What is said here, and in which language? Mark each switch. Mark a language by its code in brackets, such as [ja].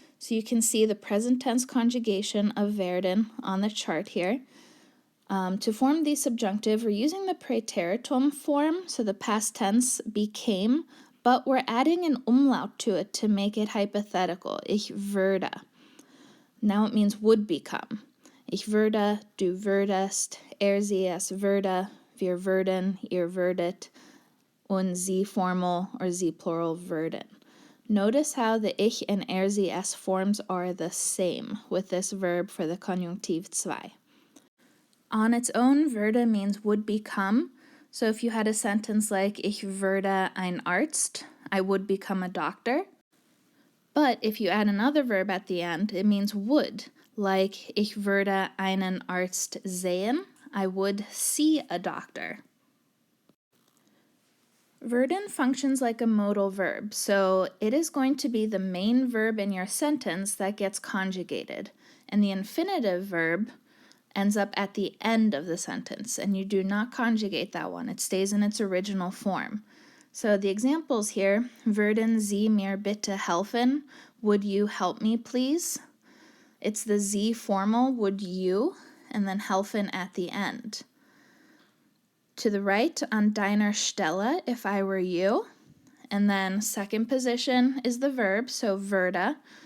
[en] So you can see the present tense conjugation of werden on the chart here. To form the subjunctive, we're using the Präteritum form, so the past tense became, but we're adding an umlaut to it to make it hypothetical. [de] Ich würde. [en] Now it means would become. [de] Ich würde, du würdest, sie, es würde, wir würden, ihr würdet, und sie formal or sie plural würden. [en] Notice how the ich and sie, es forms are the same with this verb for the Konjunktiv II. On its own, würde means would become. So if you had a sentence like [de] Ich würde ein Arzt, [en] I would become a doctor. But if you add another verb at the end, it means would. Like [de] Ich würde einen Arzt sehen, [en] I would see a doctor. Werden functions like a modal verb, so it is going to be the main verb in your sentence that gets conjugated, and the infinitive verb ends up at the end of the sentence, and you do not conjugate that one. It stays in its original form. So the examples here, [de] würden Sie mir bitte helfen? [en] Would you help me, please? It's the Sie formal, would you, and then helfen at the end. To the right, [de] an deiner Stelle, [en] if I were you. And then second position is the verb, so würde.